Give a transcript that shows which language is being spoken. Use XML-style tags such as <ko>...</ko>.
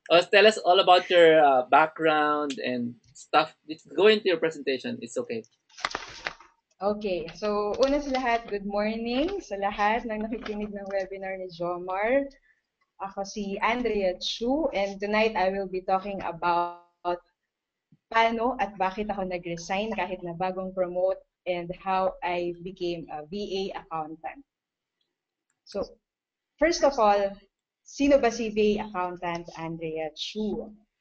<en>Tell us all about your background and stuff. Go into your presentation. It's okay.</en> <tl>Okay, so una sa lahat, good morning sa lahat ng nakikinig ng webinar ni Jomar.</tl> <en>Ako si Andrea Chu and tonight I will be talking about</en> <tl>paano at bakit ako nag-resign kahit na bagong promote</tl> <en>and how I became a VA accountant. So, first of all,</en> <tl>sino ba si</tl> <en>VA accountant Andrea Chu?</en>